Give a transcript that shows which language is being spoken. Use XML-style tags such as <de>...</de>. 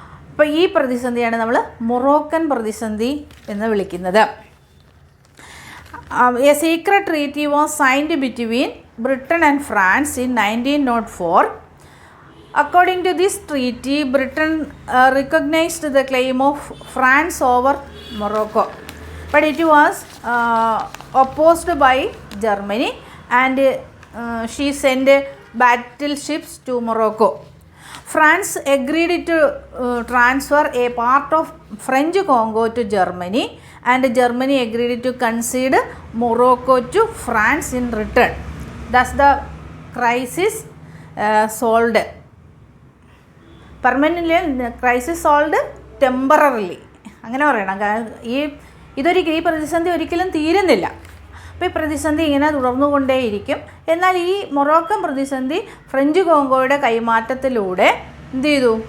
<ml>അപ്പോൾ ഈ പ്രതിസന്ധിയാണ് നമ്മൾ മൊറോക്കൻ പ്രതിസന്ധി എന്ന് വിളിക്കുന്നത്.</ml> <en>A secret treaty was signed between Britain and France in 1904. According to this treaty, Britain recognized the claim of France over Morocco, but it was opposed by Germany, and she sent battleships to Morocco. France agreed to transfer a part of French Congo to Germany, and Germany agreed to concede Morocco to France in return. Thus the crisis solved. Permanently crisis solved temporarily</en> <ml>അങ്ങനെ പറയണം. ഈ പ്രതിസന്ധി ഒരിക്കലും തീരുന്നില്ല. അപ്പോൾ ഈ പ്രതിസന്ധി ഇങ്ങനെ തുടർന്നുകൊണ്ടേയിരിക്കും. എന്നാൽ ഈ മൊറോക്കൻ പ്രതിസന്ധി ഫ്രഞ്ച് കോങ്കോയുടെ കൈമാറ്റത്തിലൂടെ എന്ത് ചെയ്തു?</ml>